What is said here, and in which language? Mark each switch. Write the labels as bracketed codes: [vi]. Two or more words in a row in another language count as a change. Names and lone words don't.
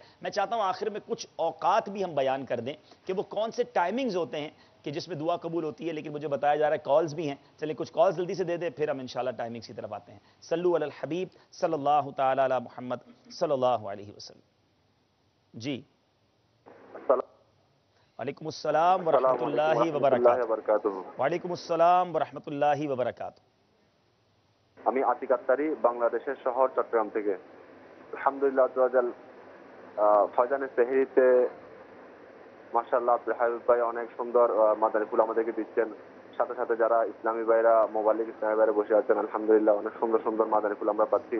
[ur] میں چاہتا ہوں آخر میں کچھ اوقات بھی ہم بیان کر دیں کہ وہ کون سے ٹائمنگز ہوتے ہیں کہ جس میں دعا قبول ہوتی ہے، لیکن مجھے بتایا جا رہا ہے کالز بھی ہیں، چلیں کچھ کالز جلدی سے دے دیں، پھر ہم انشاءاللہ ٹائمنگز کی طرف آتے ہیں۔ [ar] صلو علی الحبیب صلی اللہ تعالی علی محمد صلی اللہ علیہ وسلم۔ جی وعلیکم السلام ورحمۃ اللہ وبرکاتہ۔ وعلیکم السلام ورحمۃ اللہ وبرکاتہ۔ [bn] আমি আতিক আত্তারি বাংলাদেশের শহর চট্টগ্রাম থেকে। [ar] الحمد لله عزوجل [bn] ফয়জানের সেহরিতে মাশাআল্লাহ আব্দুল হাবিব ভাই অনেক সুন্দর মাদানী ফুল আমাদেরকে দিচ্ছেন, সাথে সাথে যারা ইসলামী ভাইরা মোবাইলে ইসলামী ভাইরা বসে আছেন আলহামদুলিল্লাহ অনেক সুন্দর সুন্দর মাদানী ফুল আমরা পাচ্ছি।